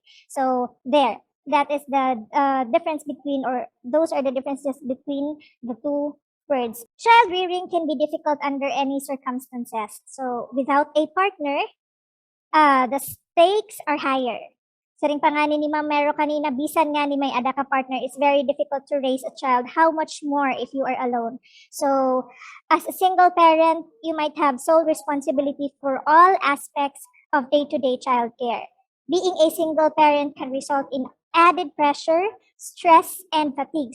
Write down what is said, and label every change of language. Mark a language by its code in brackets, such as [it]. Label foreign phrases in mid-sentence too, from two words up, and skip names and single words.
[en] So there, that is the difference between, or those are the differences between the two words. Child rearing can be difficult under any circumstances. So without a partner, the stakes are higher. [war] Sa ring pangani ni Ma'am Mero kanina, bisan nga ni may ada ka partner, [en] it's very difficult to raise a child. How much more if you are alone? So as a single parent, you might have sole responsibility for all aspects of day-to-day childcare. Being a single parent can result in added pressure, stress, and fatigue.